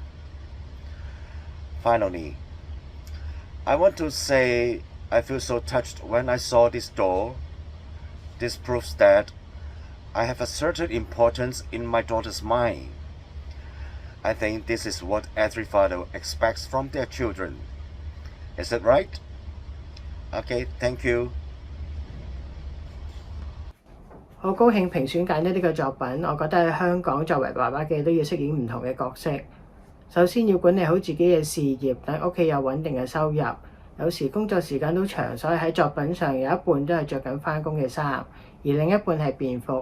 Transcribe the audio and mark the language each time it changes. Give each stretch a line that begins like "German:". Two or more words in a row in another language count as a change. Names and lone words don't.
English: Finally, I want to say I feel so touched when I saw this doll. This proves that I have a certain importance in my daughter's mind. I think this is what every father expects from their children. Is that right? Okay, thank you.
Cantonese: 好高興評選揀咗呢個作品，我覺得喺香港作為爸爸嘅都要飾演唔同嘅角色。首先要管理好自己嘅事業，等屋企有穩定嘅收入。有時工作時間都長，所以喺作品上有一半都係着緊返工嘅衫，而另一半係便服。